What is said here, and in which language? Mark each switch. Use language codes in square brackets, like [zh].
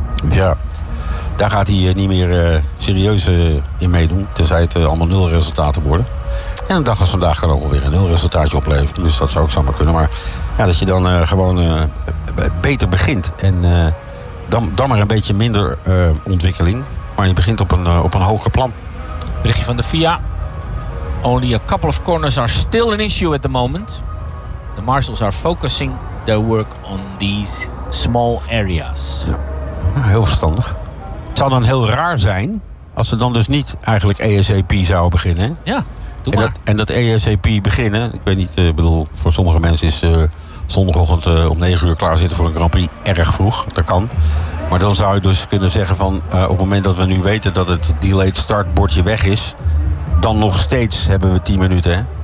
[nl] Ja, daar gaat hij niet meer serieus in meedoen, tenzij het allemaal nulresultaten worden. En een dag als vandaag kan ook alweer een nulresultaatje opleveren. Dus dat zou ook zomaar kunnen. Maar ja, dat je dan gewoon beter begint en Dan maar een beetje minder ontwikkeling. Maar je begint op een hoger plan. Berichtje van de FIA. [en] Only a couple of corners are still an issue at the moment. The marshals are focusing their work on these small areas. [nl] Ja. Heel verstandig. Het zou dan heel raar zijn als ze dan dus niet eigenlijk ASAP zouden beginnen. Ja, doe maar. En dat ASAP beginnen, ik weet niet, bedoel, voor sommige mensen is zondagochtend om 9 uur klaarzitten voor een Grand Prix erg vroeg. Dat kan. Maar dan zou je dus kunnen zeggen van op het moment dat we nu weten dat het delayed start bordje weg is, dan nog steeds hebben we 10 minuten. Hè?